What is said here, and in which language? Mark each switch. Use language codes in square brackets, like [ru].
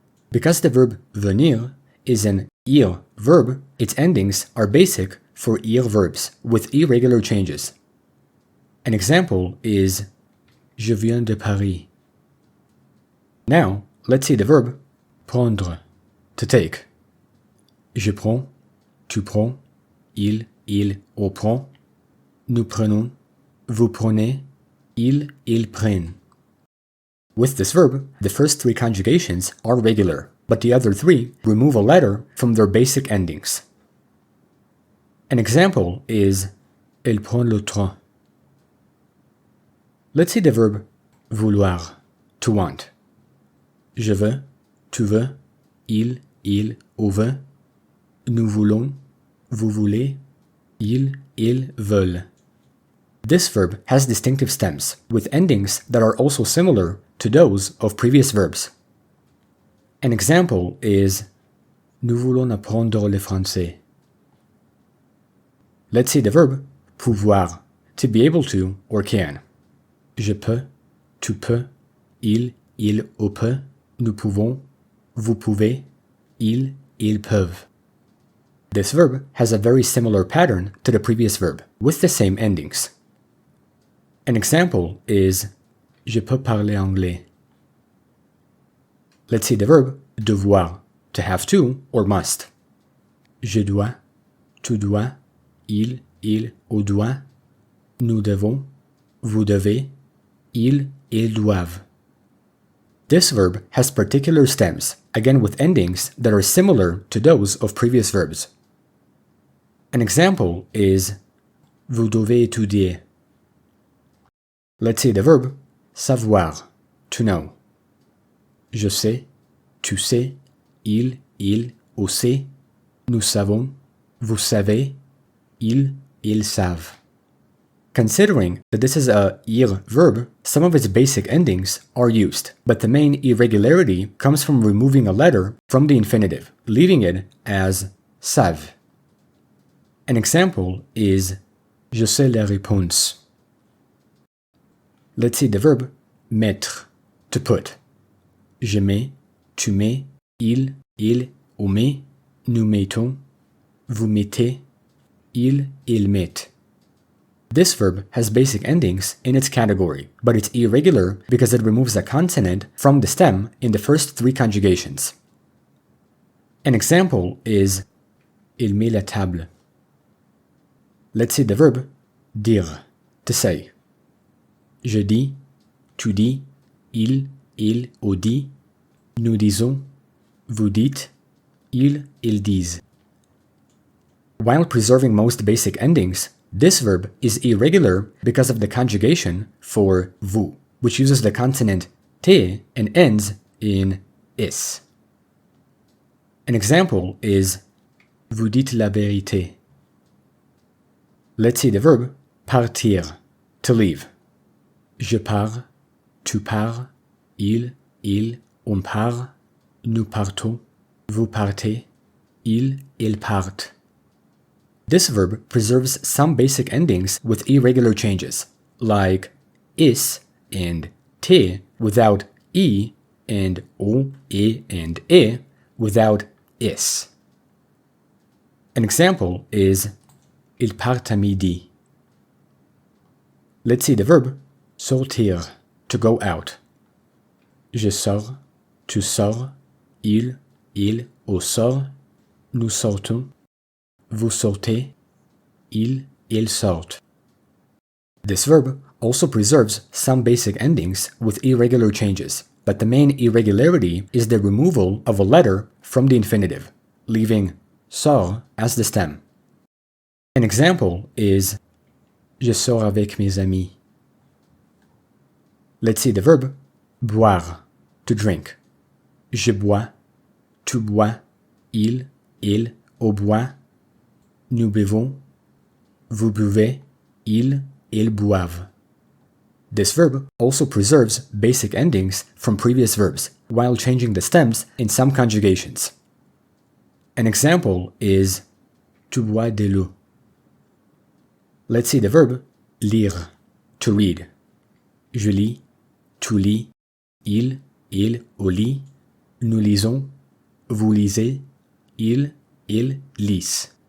[en] Because the verb venir is an ir verb, its endings are basic for ir verbs with irregular changes. An example is [fr] je viens de Paris. [en] Now, let's see the verb prendre, to take. [fr] Je prends, tu prends, il prend, nous prenons, vous prenez, ils prennent. [en] With this verb, the first three conjugations are regular, but the other three remove a letter from their basic endings. An example is [fr] elle prend le train. [en] Let's see the verb vouloir, to want. [fr] Je veux, tu veux, il veut, nous voulons, vous voulez, ils veulent. [en] This verb has distinctive stems, with endings that are also similar to those of previous verbs. An example is [fr] nous voulons apprendre le français. [en] Let's see the verb pouvoir, to be able to or can. [fr] Je peux, tu peux, il peut, nous pouvons, vous pouvez, ils peuvent. [en] This verb has a very similar pattern to the previous verb, with the same endings. An example is [fr] je peux parler anglais. [en] Let's see the verb devoir, to have to or must. [fr] Je dois, tu dois, il ou doit, nous devons, vous devez, ils doivent. [en] This verb has particular stems, again with endings that are similar to those of previous verbs. An example is [fr] vous devez étudier. [en] Let's see the verb savoir, to know. [fr] Je sais, tu sais, il ou sait, nous savons, vous savez, ils savent. [en] Considering that this is a ir verb, some of its basic endings are used, but the main irregularity comes from removing a letter from the infinitive, leaving it as savent. An example is [fr] je sais la réponse. [en] Let's see the verb mettre, to put. [fr] Je mets, tu mets, il ou met, nous mettons, vous mettez, ils mettent. [en] This verb has basic endings in its category, but it's irregular because it removes a consonant from the stem in the first three conjugations. An example is [fr] il met la table. [en] Let's see the verb dire, to say. [fr] Je dis, tu dis, il ou dit, nous disons, vous dites, ils disent. [en] While preserving most basic endings, this verb is irregular because of the conjugation for vous, which uses the consonant t and ends in is. An example is [fr] vous dites la vérité. [en] Let's see the verb partir, to leave. [fr] Je pars, tu pars, il on part, nous partons, vous partez, ils partent. [en] This verb preserves some basic endings with irregular changes, like is and te without I and o, e, and e without is. An example is [fr] il part à midi. [en] Let's see the verb sortir, to go out. [fr] Je sors, tu sors, il ou sort, nous sortons, vous sortez, ils sortent. [en] This verb also preserves some basic endings with irregular changes, but the main irregularity is the removal of a letter from the infinitive, leaving sors as the stem. An example is [fr] je sors avec mes amis. [en] Let's see the verb boire, to drink. [fr] Je bois, tu bois, il ou boit, nous buvons, vous buvez, ils boivent. [en] This verb also preserves basic endings from previous verbs, while changing the stems in some conjugations. An example is [fr] tu bois de l'eau. [en] Let's see the verb lire, to read. [fr] Je lis, tu lis, il ou lit, nous lisons, vous lisez, ils lisent.